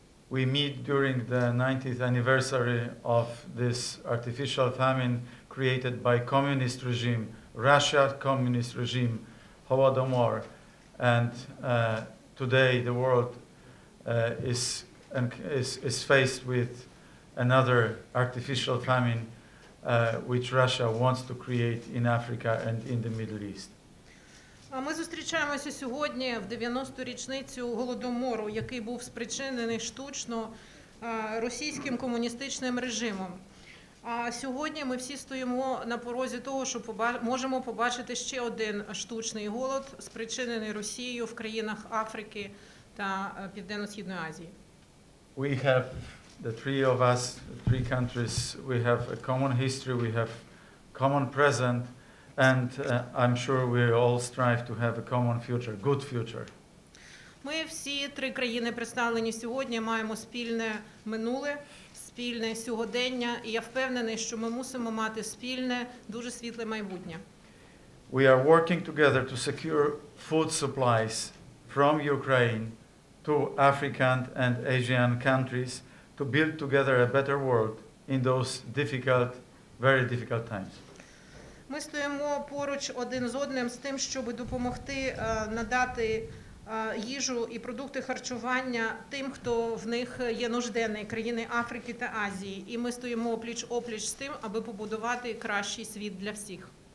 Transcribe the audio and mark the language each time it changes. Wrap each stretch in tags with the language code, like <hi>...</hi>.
<en>We meet during the 90th anniversary of this artificial famine created by communist regime, Russia communist regime, Holodomor. And today the world is faced with another artificial famine which Russia wants to create in Africa and in the Middle East.</en> <uk>Ми зустрічаємося сьогодні в 90-ту річницю Голодомору, який був спричинений штучно російським комуністичним режимом. А сьогодні ми всі стоїмо на порозі того, що можемо побачити ще один штучний голод, спричинений Росією в країнах Африки та Південно-Східної Азії.</uk> <en>We have, the three of us, three countries, we have a common history, we have common present, and I'm sure we all strive to have a common future, good future.</en> <uk>Ми всі три країни, представлені сьогодні, маємо спільне минуле, спільне сьогодення, і я впевнений, що ми мусимо мати спільне, дуже світле майбутнє.</uk> <en>We are working together to secure food supplies from Ukraine to African and Asian countries to build together a better world in those difficult very difficult times.</en> <uk>Ми стоїмо поруч один з одним з тим, щоб допомогти надати їжу і продукти харчування тим, хто в них є нужденний, країни Африки та Азії. І ми стоїмо пліч-опліч з тим, аби побудувати кращий світ для всіх.</uk>